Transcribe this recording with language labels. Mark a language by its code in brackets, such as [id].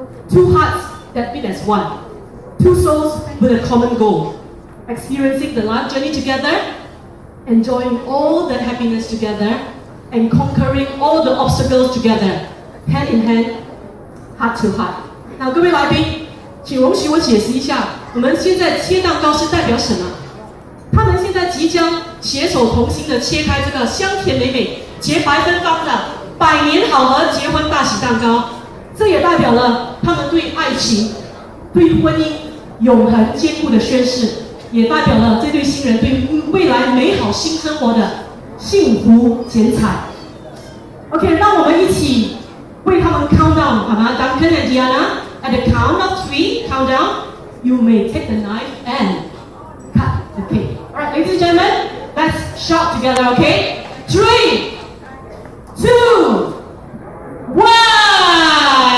[en] Two hearts that beat as one. Two souls with a common goal. Experiencing the life journey together, enjoying all the happiness together, and conquering all the obstacles together, hand in hand, heart to heart. [zh] Now, 各位来宾，请容许我解释一下，我们现在切蛋糕是代表什么？他们现在即将携手同心的切开这个香甜美美、洁白芬芳的百年好合结婚大喜蛋糕，这也代表了他们对爱情、对婚姻永恒坚固的宣誓，也代表了这对新人对未来美好新生活的幸福剪彩。 [en] OK， [zh] 让我们一起为他们 [en] count down， [zh] 好吗 [en] ？Duncan and Diana, at the count of 3, count down. You may take the knife and cut the cake. Alright, ladies and gentlemen, let's shout together, okay? 3, 2, 1.